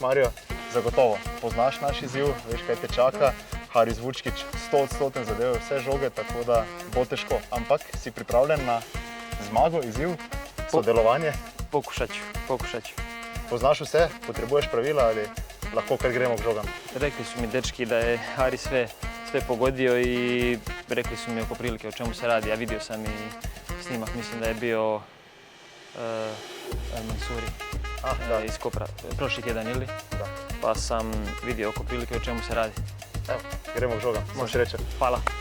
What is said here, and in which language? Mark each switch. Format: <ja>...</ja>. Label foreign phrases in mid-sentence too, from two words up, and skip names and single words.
<sl>Mario, zagotovo poznaš naš izziv, veš kaj te čaka. Haris Vučkić 100% zadev vse žoge, tako da bo težko. Ampak si pripravljen na zmago, izziv, sodelovanje?</sl> <hr>Pokušat ću.</hr> <sl>Poznaš vse, potrebuješ pravila ali lahko kar gremo k žogam?</sl> <hr>Rekli su mi dečki da je Haris sve pogodio i rekli su mi oko prilike o čemu se radi. Ja vidio sam i snimak, mislim da je bio Mansuri iz Kopra, prošli tjedan ili? Da. Pa sam vidio oko prilike o čemu se radi.</hr> <sl>Evo, gremo k žogam.</sl> <hr>Može sreće.</hr> <sl>Hvala.</sl>